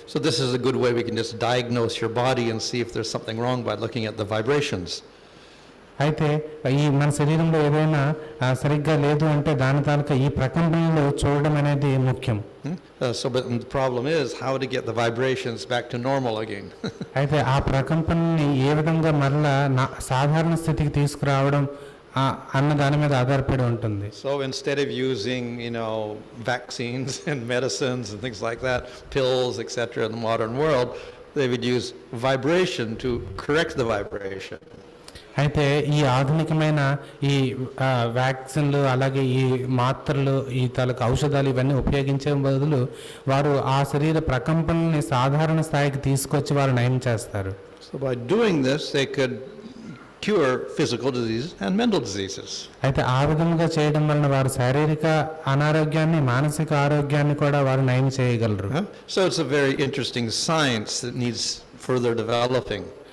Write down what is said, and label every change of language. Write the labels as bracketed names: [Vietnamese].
[English] So this is a good way we can just diagnose your body and see if there's something wrong by looking at the vibrations. [Telugu] అయితే ఈ మన శరీరంలో ఏదైనా సరిగ్గా లేదు అంటే దాని తాలూకా ఈ ప్రకంపనలు చూడడం అనేది ముఖ్యం. [English] But the problem is how to get the vibrations back to normal again. [Telugu] అయితే ఆ ప్రకంపనని ఏ విధంగా మరలా సాధారణ స్థితికి తీసుకురావడం అన్న దాని మీద ఆధారపడి ఉంటుంది. [English] So instead of using, vaccines and medicines and things like that, pills, etc., in the modern world, they would use vibration to correct the vibration. [Telugu] అయితే ఈ ఆధునికమైన ఈ వ్యాక్సిన్లు అలాగే ఈ మాత్రలు ఈ తాలూకు ఔషధాలు ఇవన్నీ ఉపయోగించే బదులు వారు ఆ శరీర ప్రకంపనల్ని సాధారణ స్థాయికి తీసుకొచ్చి వారు నయం చేస్తారు. [English] So by doing this they could cure physical diseases and mental diseases. [Telugu] అయితే ఆ విధంగా చేయడం వలన వారు శారీరక అనారోగ్యాన్ని మానసిక ఆరోగ్యాన్ని కూడా వారు నయం చేయగలరు. [English] So it's a very interesting science that needs further developing.